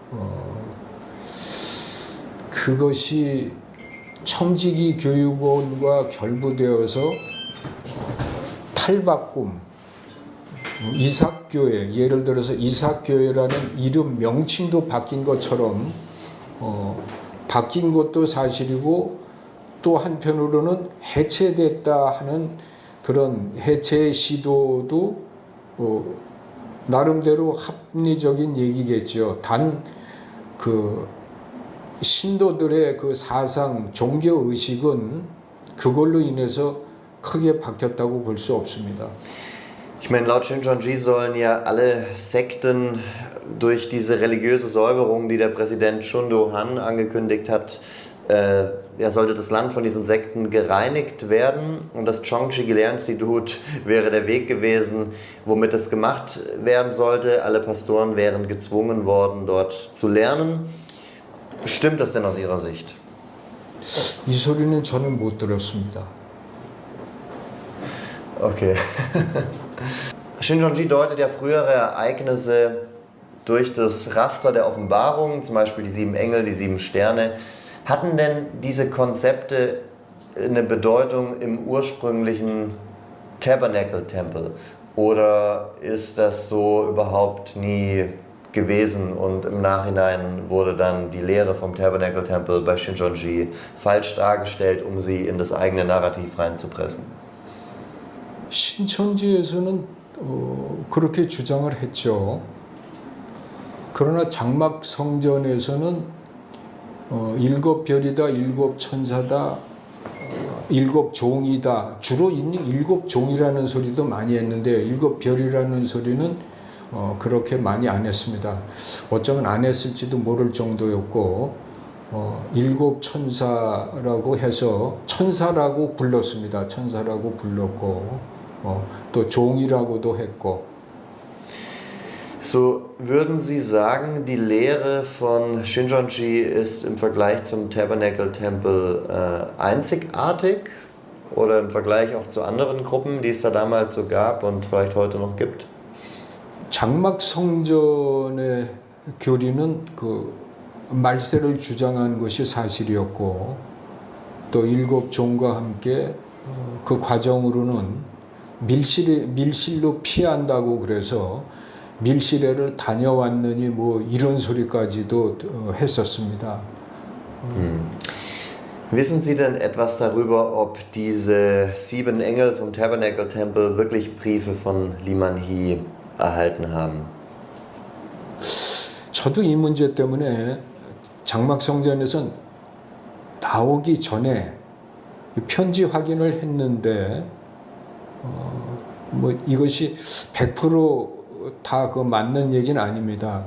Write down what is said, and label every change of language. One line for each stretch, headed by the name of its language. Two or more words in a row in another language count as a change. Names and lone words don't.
Korean: 그것이 청지기 교육원과 결부되어서 탈바꿈, 이삭교회, 예를 들어서 이삭교회라는 이름 명칭도 바뀐 것처럼 바뀐 것도 사실이고, 또 한편으로는 해체됐다 하는 그런 해체 시도도 나름대로 합리적인 얘기겠죠. 단 그 신도들의 그 사상, 종교 의식은 그걸로 인해서 크게 바뀌었다고 볼 수 없습니다.
German: Ich meine, laut Shincheonji sollen ja alle Sekten durch diese religiöse Säuberung, die der Präsident Chun Do-han angekündigt hat, sollte das Land von diesen Sekten gereinigt werden, und das Chongchi-Gilea-Institut wäre der Weg gewesen, womit es gemacht werden sollte. Alle Pastoren wären gezwungen worden, dort zu lernen. Stimmt das denn aus Ihrer Sicht?
Korean: 이 소리는 저는 못 들었습니다.
German: Okay. Shincheonji deutet ja frühere Ereignisse durch das Raster der Offenbarung, zum Beispiel die 7 Engel, die 7 Sterne. Hatten denn diese Konzepte eine Bedeutung im ursprünglichen Tabernacle-Tempel? Oder ist das so überhaupt nie gewesen und im Nachhinein wurde dann die Lehre vom Tabernacle-Tempel bei Shincheonji falsch dargestellt, um sie in das eigene Narrativ reinzupressen?
Korean: 신천지에서는 그렇게 주장을 했죠. 그러나 장막 성전에서는 7 별이다, 7 천사다, 7 종이다. 주로 7 종이라는 소리도 많이 했는데 7 별이라는 소리는 그렇게 많이 안 했습니다. 어쩌면 안 했을지도 모를 정도였고 일곱 천사라고 해서 천사라고 불렀습니다. 천사라고 불렀고 또 종이라고도 했고.
German: So, würden Sie sagen, die Lehre von Shincheonji ist im Vergleich zum Tabernacle-Tempel einzigartig oder im Vergleich auch zu anderen Gruppen, die es da damals so gab und vielleicht heute noch gibt?
Korean: 장막 성전의 교리는 그 말세를 주장한 것이 사실이었고 또 일곱 종과 함께 그 과정으로는 밀실로 피한다고 그래서 밀실회를 다녀왔느니 뭐 이런 소리까지도 했었습니다.
German: Wissen Sie denn etwas darüber, ob diese 7 Engel vom Tabernacle-Tempel wirklich Briefe von Liman Hee erhalten haben?
Korean: 저도 이 문제 때문에 장막성전에선 나오기 전에 편지 확인을 했는데 뭐 이것이 100% 다 그 맞는 얘기는 아닙니다.